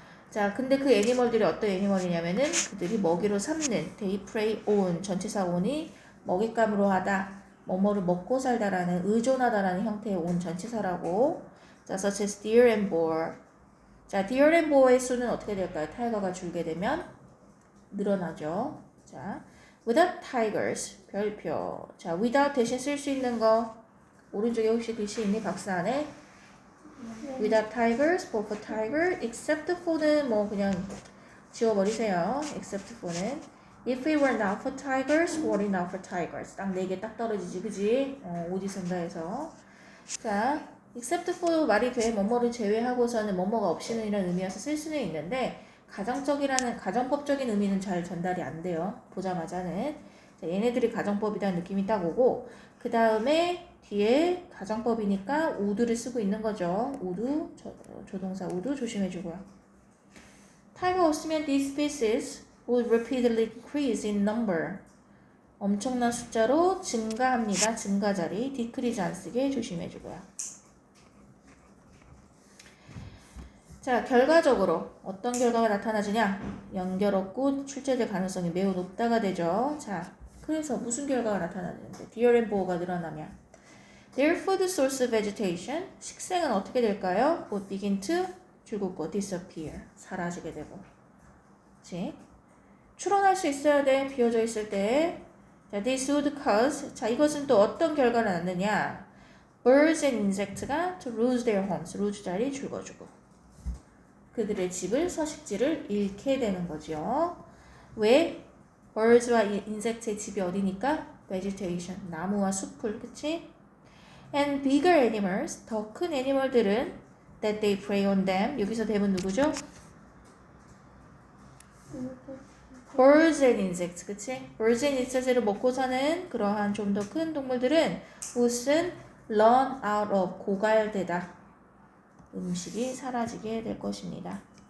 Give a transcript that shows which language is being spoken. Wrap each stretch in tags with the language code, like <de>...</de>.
<ko>자, 근데 그 애니멀들이 어떤 애니멀이냐면은 그들이 먹이로 삼는</ko> <en>they prey on,</en> <ko>전치사 on이 먹잇감으로 하다, 뭐뭐를 먹고 살다라는 의존하다라는 형태의 on 전치사라고.</ko> <en>자, such as deer and boar. 자, deer and boar의</en> <ko>수는 어떻게 될까요? 타이거가 줄게 되면 늘어나죠. 자,</ko> <en>without tigers,</en> <ko>별표. 자, without 대신 쓸 수 있는 거 오른쪽에 혹시 글씨 있니? 박스 안에?</ko> <en>Without tigers, for tiger, except for는</en> <ko>뭐 그냥 지워버리세요.</ko> <en>except for는 if it were not for tigers, were it not for tigers.</en> <ko>딱 4개 딱 떨어지지, 그지? 오지 쓴다 해서. 자, except for 말이 돼. 뭐뭐를 제외하고서는 뭐뭐가 없이는 이런 의미여서 쓸 수는 있는데 가정법적인 의미는 잘 전달이 안 돼요. 보자마자는. 자, 얘네들이 가정법이라는 느낌이 딱 오고 그 다음에 뒤에 가정법이니까 would를 쓰고 있는 거죠. would, 조동사 would 조심해주고요. 타이거 없으면</ko> <en>these species would repeatedly increase in number.</en> <ko>엄청난 숫자로 증가합니다. 증가 자리. decrease 안 쓰게 조심해주고요. 자, 결과적으로 어떤 결과가 나타나지냐? 연결 없고 출제될 가능성이 매우 높다가 되죠. 자, 그래서 무슨 결과가 나타나는데?</ko> <en>deer and boar가 늘어나면 Their food source of vegetation,</en> <ko>식생은 어떻게 될까요?</ko> <en>would begin to</en> <ko>줄긋고 disappear, 사라지게 되고. 그치? 추론할 수 있어야 돼. 비어져 있을 때</ko> <en>자, this would cause.</en> <ko>자, 이것은 또 어떤 결과를 낳느냐?</ko> <en>Birds and insects가 to lose their homes.</en> <ko>lose 자리 죽어주고. 그들의 집을, 서식지를 잃게 되는 거죠. 왜? birds와 insect의 집이 어디니까?</ko> <en>vegetation.</en> <ko>나무와 숲을, 그치?</ko> <en>And bigger animals.</en> <ko>더 큰 애니멀들은</ko> <en>that they prey on them.</en> <ko>여기서 대문 누구죠?</ko> <en>birds and insects, 그치?</en> <ko>birds and insects를 먹고 사는 그러한 좀 더 큰 동물들은 무슨</ko> <en>run out of,</en> <ko>고갈되다. 음식이 사라지게 될 것입니다.</ko>